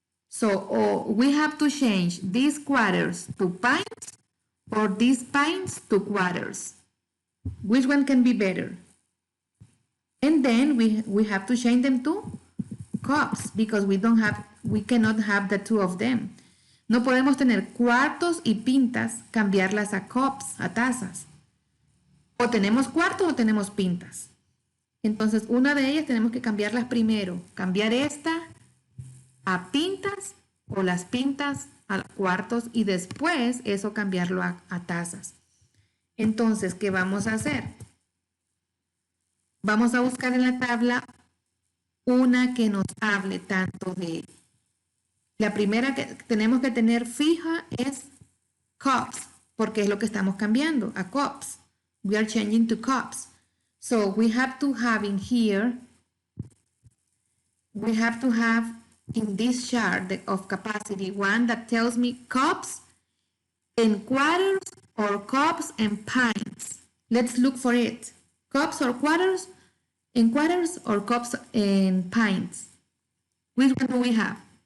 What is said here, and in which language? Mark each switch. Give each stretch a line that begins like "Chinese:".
English: So we have to change these quarters to pints or these pints to quarters. Which one can be better? And then we have to change them to cups because we cannot have the two of them.
Spanish: No podemos tener cuartos y pintas, cambiarlas a cups, a tazas. O tenemos cuartos o tenemos pintas. Entonces, una de ellas tenemos que cambiarlas primero. Cambiar esta a pintas o las pintas a cuartos y después eso cambiarlo a tazas. Entonces, ¿qué vamos a hacer? Vamos a buscar en la tabla una que nos hable tanto de... La primera que tenemos que tener fija es cups, porque es lo que estamos cambiando, a cups.
English: We are changing to cups. So we have to have in here, we have to have in this chart of capacity one that tells me cups and quarters or cups and pints. Let's look for it. Cups or quarters and quarters or cups and pints. Which one do we have?